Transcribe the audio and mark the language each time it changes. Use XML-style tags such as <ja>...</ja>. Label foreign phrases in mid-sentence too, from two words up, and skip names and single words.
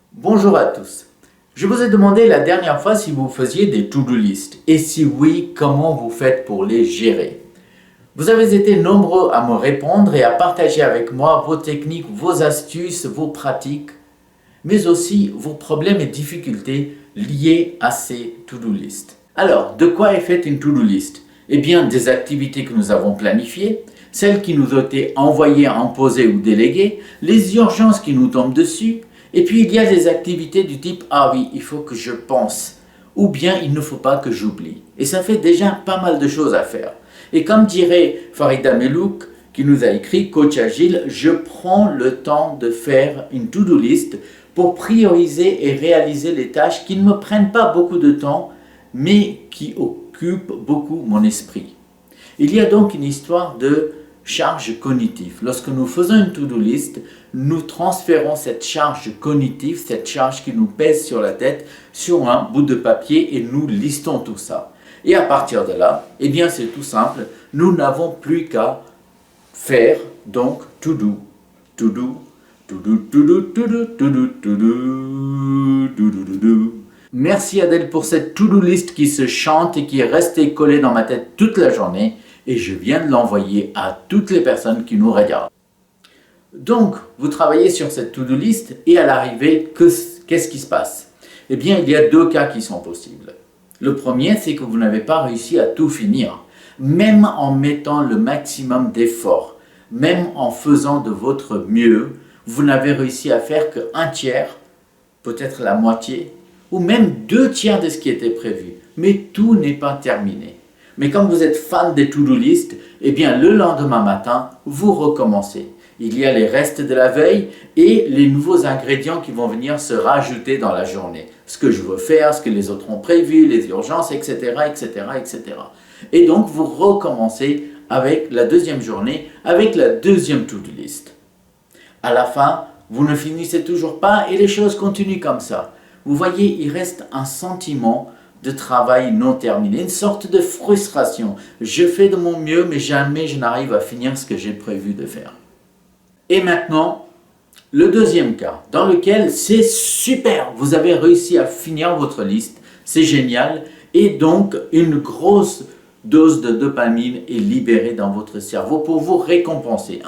<fr>Bonjour à tous. Je vous ai demandé la dernière fois si vous faisiez des</fr> <en>to-do list</en> <fr>et si oui, comment vous faites pour les gérer. Vous avez été nombreux à me répondre et à partager avec moi vos techniques, vos astuces, vos pratiques, mais aussi vos problèmes et difficultés liés à ces</fr> <en>to-do list.</en> <fr>Alors, de quoi est faite une</fr> <en>to-do list?</en> <fr>Eh bien, des activités que nous avons planifiées, celles qui nous ont été envoyées, imposées ou déléguées, les urgences qui nous tombent dessus, et puis il y a des activités du type « Ah oui, il faut que je pense » ou bien « Il ne faut pas que j'oublie ». Et ça fait déjà pas mal de choses à faire. Et comme dirait Farida Melouk, qui nous a écrit « Coach Agile », je prends le temps de faire une</fr> <en>to-do list</en> <fr>pour prioriser et réaliser les tâches qui ne me prennent pas beaucoup de temps, mais qui occupent beaucoup mon esprit. Il y a donc une histoire de charge cognitive. Lorsque nous faisons une</fr> <en>to-do list,</en> <fr>nous transférons cette charge cognitive, cette charge qui nous pèse sur la tête, sur un bout de papier et nous listons tout ça. Et à partir de là, eh bien c'est tout simple, nous n'avons plus qu'à faire donc</fr> <en>to do, to do, to do, to do,</en> <fr>to do, to do, to do, to do, to do. Merci Adèle pour cette</fr> <en>to-do list</en> <fr>qui se chante et qui est restée collée dans ma tête toute la journée et je viens de l'envoyer à toutes les personnes qui nous regardent. Donc, vous travaillez sur cette</fr> <en>to-do list</en> <fr>et à l'arrivée, qu'est-ce qui se passe? Eh bien, il y a deux cas qui sont possibles. Le premier, c'est que vous n'avez pas réussi à tout finir, même en mettant le maximum d'efforts, même en faisant de votre mieux, vous n'avez réussi à faire qu'un tiers, peut-être la moitié, ou même 2/3 de ce qui était prévu. Mais tout n'est pas terminé. Mais comme vous êtes fan des</fr> <en>to-do list,</en> <fr>eh bien le lendemain matin, vous recommencez. Il y a les restes de la veille et les nouveaux ingrédients qui vont venir se rajouter dans la journée. Ce que je veux faire, ce que les autres ont prévu, les urgences, etc., etc., etc. Et donc vous recommencez avec la deuxième journée, avec la deuxième</fr> <en>to-do list.</en> <fr>À la fin, vous ne finissez toujours pas et les choses continuent comme ça. Vous voyez, il reste un sentiment de travail non terminé, une sorte de frustration. Je fais de mon mieux, mais jamais je n'arrive à finir ce que j'ai prévu de faire. Et maintenant, le deuxième cas, dans lequel c'est super, vous avez réussi à finir votre liste, c'est génial, et donc une grosse dose de dopamine est libérée dans votre cerveau pour vous récompenser.</fr>